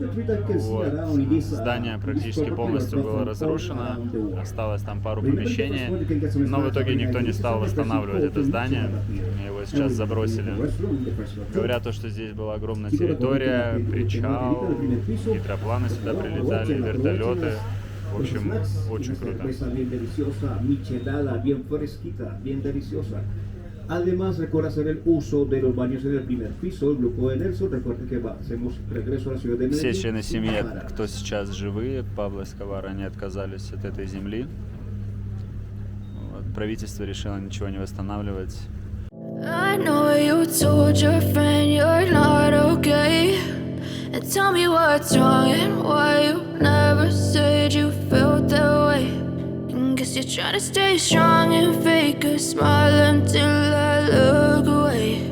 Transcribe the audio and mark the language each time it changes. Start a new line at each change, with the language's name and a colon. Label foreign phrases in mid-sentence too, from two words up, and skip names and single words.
Russian: Здание практически полностью было разрушено, осталось там пару помещений, но в итоге никто не стал восстанавливать это здание, его сейчас забросили. Говорят, что здесь была огромная территория, причал, гидропланы сюда прилетали, вертолеты. В общем, очень круто.
Spanish: Además, recuerda hacer el uso de los baños en el primer piso. El grupo de Nelson, recuerda que hacemos regreso a la ciudad de Medellín.
Russian: Все члены семьи, кто сейчас живые, Пабло Эскобара, они отказались от этой земли. Вот, правительство решило ничего не восстанавливать.
English: I know you told your friend you're not okay. And tell me what's wrong and why you never said you felt that way. And guess you're trying to stay strong and fake a smile until I look away.